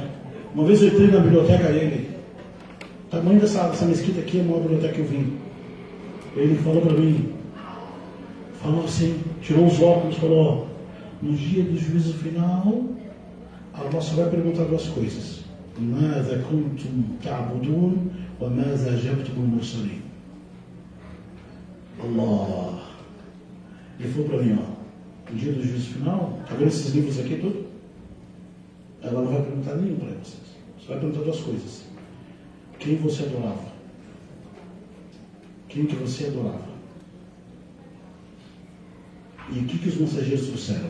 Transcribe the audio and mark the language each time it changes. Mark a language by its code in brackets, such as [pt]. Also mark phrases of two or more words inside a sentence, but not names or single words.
[pt] Uma vez eu entrei na biblioteca dele. O tamanho dessa mesquita aqui é a maior biblioteca que eu vi. Ele falou para mim, falou assim, tirou os óculos e falou: no dia do juízo final, Allah só vai perguntar duas coisas: [ar] ماذا كنتم تعبدون وماذا أجبتم المرسلين. [pt] Allah. Ele falou para mim, ó, no dia do juízo final, tá vendo esses livros aqui tudo? Ela não vai perguntar nenhum para vocês. Só vai perguntar duas coisas: quem você adorava? Quem que você adorava? E o que os mensageiros trouxeram?